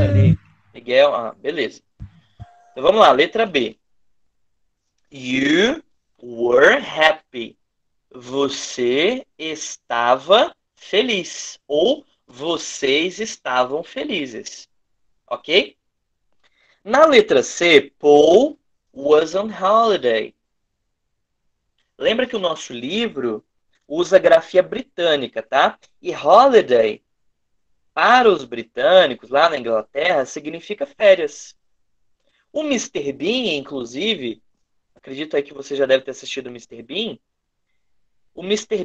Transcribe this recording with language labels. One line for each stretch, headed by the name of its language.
Portuguese: ali. Miguel, beleza. Então vamos lá, letra B.
English: You were happy.
Portuguese: Você estava feliz. Ou vocês estavam felizes. Ok? Na letra C,
English: Paul was on holiday.
Portuguese: Lembra que o nosso livro usa grafia britânica, tá? E holiday, para os britânicos, lá na Inglaterra, significa férias. O Mr. Bean, inclusive, acredito aí que você já deve ter assistido o Mr. Bean. O Mr.